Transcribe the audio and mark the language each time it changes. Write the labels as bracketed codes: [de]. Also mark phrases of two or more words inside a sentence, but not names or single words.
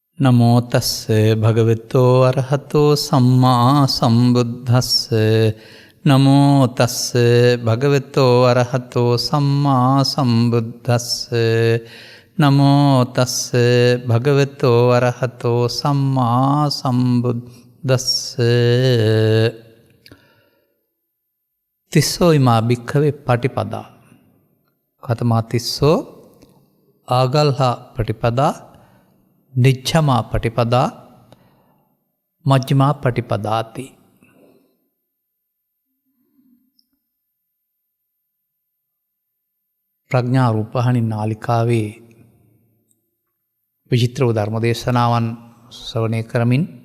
[pi] නමෝ තස්ස භගවතෝ අරහතෝ සම්මා සම්බුද්දස්ස නමෝ තස්ස භගවතෝ අරහතෝ සම්මා සම්බුද්දස්ස නමෝ තස්ස භගවතෝ අරහතෝ සම්මා සම්බුද්දස්ස තිස්සෝ ඉමා භික්ඛවේ පටිපදා කතමා තිස්සෝ ආගල්හා පටිපදා නිච්ඡමා පටිපදා මජ්ක්‍ධිමා පටිපදාති. [si] ප්‍රඥා රූපහානි නාලිකාවේ විචිත්‍ර වූ ධර්ම දේශනාවන් ශ්‍රවණය කරමින්